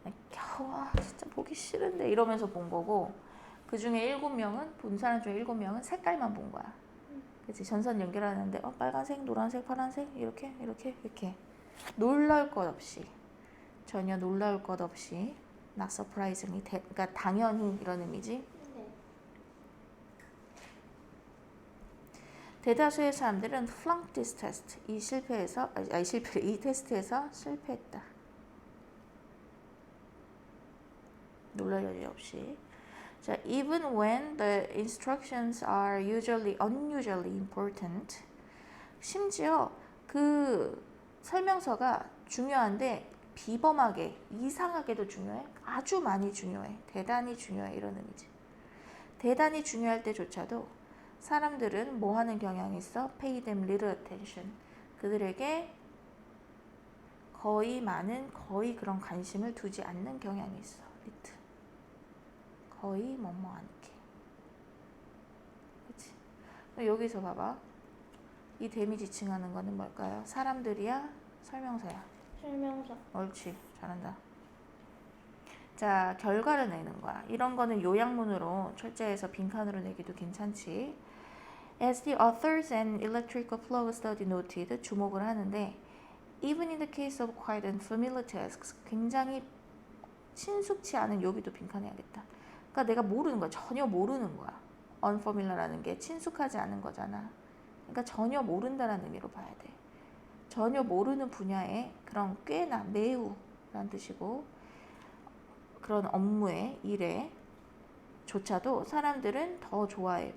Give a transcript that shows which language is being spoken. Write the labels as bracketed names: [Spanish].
[Korean] 겨우 진짜 보기 싫은데 이러면서 본 거고, 그 중에 7명은, 본 사람 중에 7명은 색깔만 본 거야. 그치? 전선 연결하는데 빨간색, 노란색, 파란색 이렇게 놀라울 것 없이, 전혀 놀라울 것 없이, [English] not surprisingly, [Korean] 그러니까 당연히 이런 의미지. 네. 대다수의 사람들은 [English] flunked this test. [Korean] 이 테스트에서 실패했다. 놀랄 여지 없이. [English] 자, even when the instructions are unusually important. [Korean] 심지어 그 설명서가 중요한데 비범하게, 이상하게도 중요해. 아주 많이 중요해. 대단히 중요해. 이런 의미지. 대단히 중요할 때조차도 사람들은 뭐 하는 경향이 있어? [English] Pay them little attention. [Korean] 그들에게 거의 그런 관심을 두지 않는 경향이 있어. little. 거의 뭐뭐 않게. 그치? 여기서 봐봐. 이 대미 지칭하는 거는 뭘까요? 사람들이야? 설명서야? 설명서. 옳지. 잘한다. 자, 결과를 내는 거야. 이런 거는 요약문으로 철자에서 빈칸으로 내기도 괜찮지. [English] As the authors and electrical flow study noted, [Korean] 주목을 하는데, [English] even in the case of quite unfamiliar tasks, [Korean] 굉장히 친숙치 않은, 여기도 빈칸해야겠다. 그러니까 내가 모르는 거야. 전혀 모르는 거야. unfamiliar라는 게 친숙하지 않은 거잖아. 그러니까 전혀 모른다라는 의미로 봐야 돼. 전혀 모르는 분야에 그런 꽤나 매우 라는 뜻이고, 그런 업무에, 일에 조차도 사람들은 더 좋아해.